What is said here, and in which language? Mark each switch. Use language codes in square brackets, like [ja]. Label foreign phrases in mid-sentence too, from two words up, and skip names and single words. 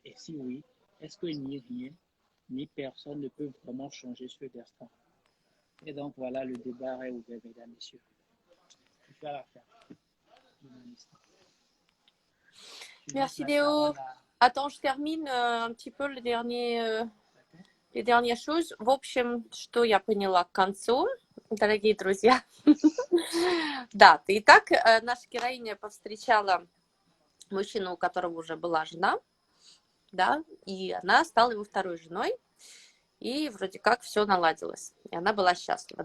[fr] Et si oui, est-ce que ni rien, ni personne ne peut vraiment changer ce destin? Et donc voilà, le débat est ouvert, mesdames et messieurs. Je suis à la fin de mon histoire. Merci Léo. Attends, je termine un petit peu les dernières choses. [ru] В общем, что я поняла к концу, дорогие друзья. Да, итак, наша героиня повстречала мужчину, у которого уже была жена, да, и она стала его второй женой, и вроде как все наладилось, и она была счастлива.